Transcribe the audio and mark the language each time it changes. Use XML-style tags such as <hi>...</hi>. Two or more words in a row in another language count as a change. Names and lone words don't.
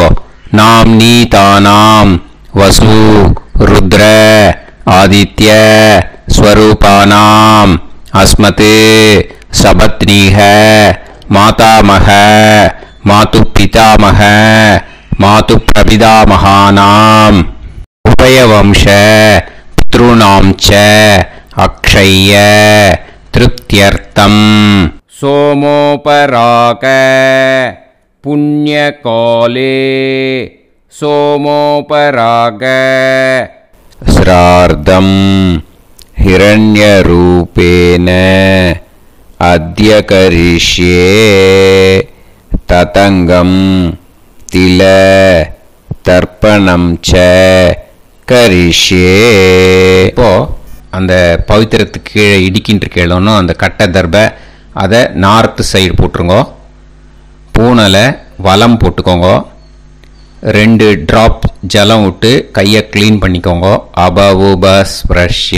<sa>नां नीतानां वसु रुद्र आदित्य स्वरूपाणाम् अस्मत् सपत्नीक मातामह मातृ पितामह मातृ प्रपितामहानाम् उभयवंश पितॄणां च अक्षय्य तृप्त्यर्थम्. सोमोपराग पुण्यकाले सोमोपराग श्रार्धं हिरण्यरूपेण अद्य करिष्ये ततंगं तिल तर्पणं च करिष्ये.</sa> <ta>இப்போ அந்த பவித்திரத்துக்கு கீழே இடிக்கின்ற கேளோன்னு அந்த கட்டை தர்பை அதை</ta> <en>north side</en> <ta>போட்டுருங்க. பூனலை வலம் போட்டுக்கோங்க. 2 ட்ராப் ஜலம் விட்டு கையை க்ளீன் பண்ணிக்கோங்க.</ta> <sa>அபவுபஸ்ப்ரஷ்ய.</sa>